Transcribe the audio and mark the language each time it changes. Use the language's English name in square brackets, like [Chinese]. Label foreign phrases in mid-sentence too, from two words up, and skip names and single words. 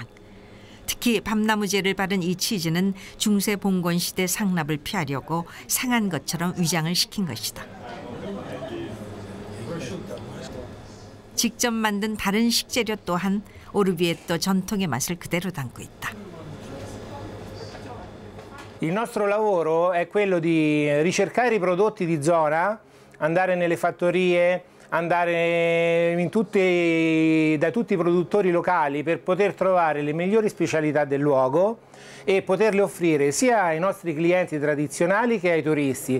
[Korean] 특히 밤나무재를 바른 이 치즈는 중세 봉건 시대 상납을 피하려고 상한 것처럼 위장을 시킨 것이다. 직접 만든 다른 식재료 또한 오르비에토 전통의 맛을 그대로 담고 있다. [Italian] Il nostro lavoro è quello di ricercare i prodotti di zona, andare nelle fattorie, andare da tutti i produttori locali per poter trovare le migliori specialità del luogo e poterle offrire sia ai nostri clienti tradizionali che ai turisti.